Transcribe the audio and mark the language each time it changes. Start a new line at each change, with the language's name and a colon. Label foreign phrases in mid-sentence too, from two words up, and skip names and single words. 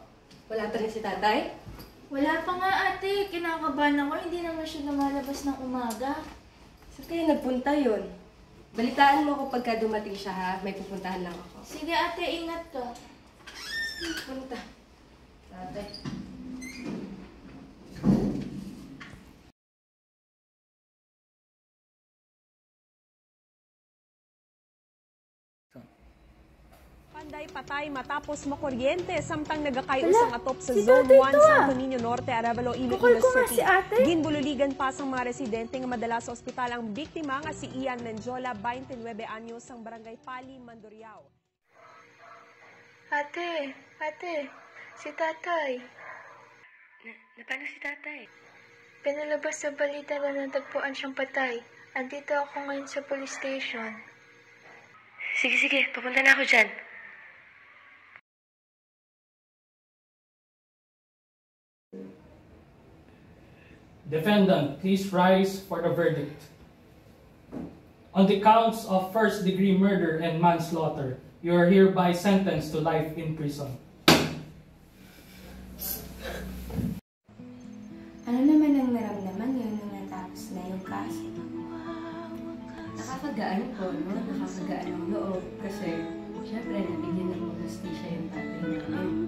Filipino: Wala pa rin si tatay? Wala pa nga ate, kinakabahan ako, hindi naman siya lumalabas ng umaga. Saan kaya nagpunta yun? Balitaan mo ako pagka dumating siya ha. May pupuntahan lang ako. Sige ate, ingat ka. Sige, punta. Tatay.
Hiligaynon: Panday patay matapos makuryente samtang nagakayusang atop sa Zone 1 Santo Niño Norte, Arevalo, Iloilo City. Ginbululigan pa sa mga residente nga madala sa ospital ang biktima nga si Ian Menjola, 29 anyos, ang barangay Pali, Mandurriao.
Filipino: Ate, si tatay. Paano si tatay? Pinalabas sa balita na natagpuan siyang patay. Andito ako ngayon sa police station. Sige, papunta na ako dyan.
English: Defendant, please rise for the verdict. On the counts of first-degree murder and manslaughter, you are hereby sentenced to life in prison.
Filipino: Ano naman ang naramdaman niyo nung natapos na yung kaso? Nakakagaan po, no? Nakakagaan ang loob. Kasi, syempre, nabigyan ng hustisya yung tatay namin.